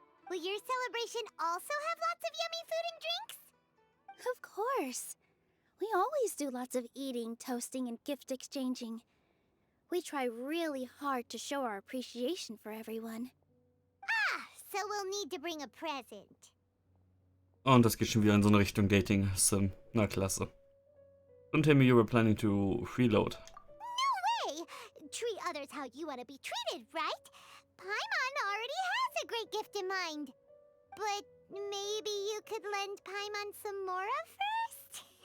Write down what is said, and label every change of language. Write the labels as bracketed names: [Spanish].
[English] Will your celebration also have lots of yummy food and drinks? Of course. We always do lots of eating, toasting, and gift exchanging. We try really hard to show our appreciation for everyone. Ah, so we'll need to bring a present. [German] Und das geht schon wieder in so eine Richtung Dating-Sim. Na klasse. [English] Don't tell me you were planning to freeload. No way! Treat others how you want to be treated, right? Paimon already has a great gift in mind. But maybe you could lend Paimon some more of first?